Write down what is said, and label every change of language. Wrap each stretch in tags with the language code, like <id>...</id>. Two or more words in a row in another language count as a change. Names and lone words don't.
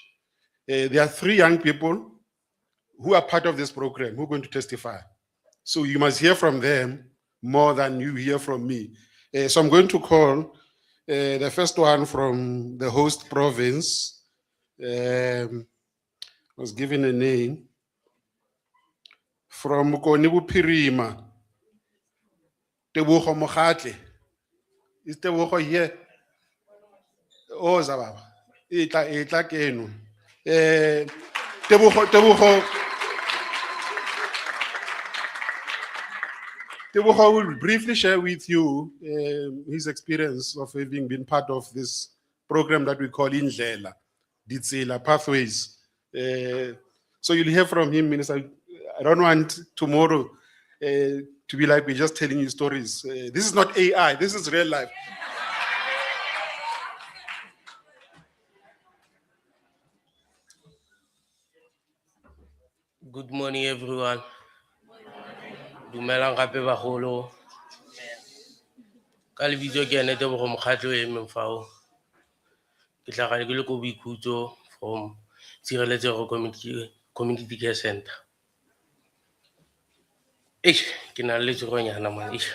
<en>There are 3 young people who are part of this program who are going to testify. So you must hear from them more than you hear from me. So I'm going to call the first one from the host province. Was given a name from Konibu Pirima. Tebogo Mogatle. Is Tebogo here?</en> <tn>Oh, Zababa. Itla keno.</tn> <en>Tebogo will briefly share with you his experience of having been part of this program that we call Indlela, Ditsela, Pathways. So you'll hear from him, Minister. I don't want tomorrow to be like we're just telling you stories. This is not AI, this is real life. Good morning, everyone.</en> <tn>Dumelang gape bagolo. Ka lebitso ke ene Tebogo Mokgatlho e emeng fao. Ke tlhaga ke le ko Boikhutso</tn> <en>from Tshireletsego Community Care Center.</en> <tn>Ke na le letshogonyana man.</tn>